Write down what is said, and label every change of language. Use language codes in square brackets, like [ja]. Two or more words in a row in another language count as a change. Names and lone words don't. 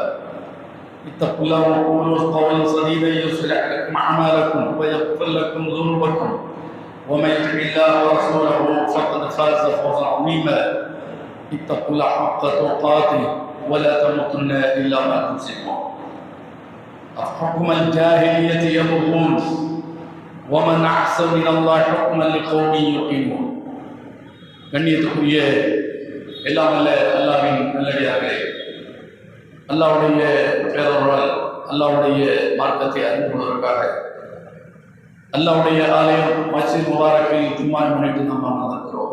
[ar] اتقوا الله وقولوا قولا سديدا يصلح لكم اعمالكم ويغفر لكم ذنوبكم ومن يطع الله ورسوله فقد فاز فوزا عظيما. اتقوا الله حق تقاته ولا تموتن الا وانتم مسلمون. أفحكم الجاهلية يبغون ومن أحسن من الله حكما لقوم يوقنون. [ta] கண்ணியத்துக்குரிய எல்லாம் அல்ல அல்லாஹ்வின் நல்லடியார்களே, அல்லாஹ்வுடைய பேரருளால் அல்லாஹ்வுடைய மார்க்கத்தை அறிந்து கொள்வதற்காக அல்லாஹ்வுடைய ஆலயம் மஸ்ஜித் முபாரக்கில் ஜும்மாவை முன்னிட்டு நாம் அமர்ந்திருக்கிறோம்.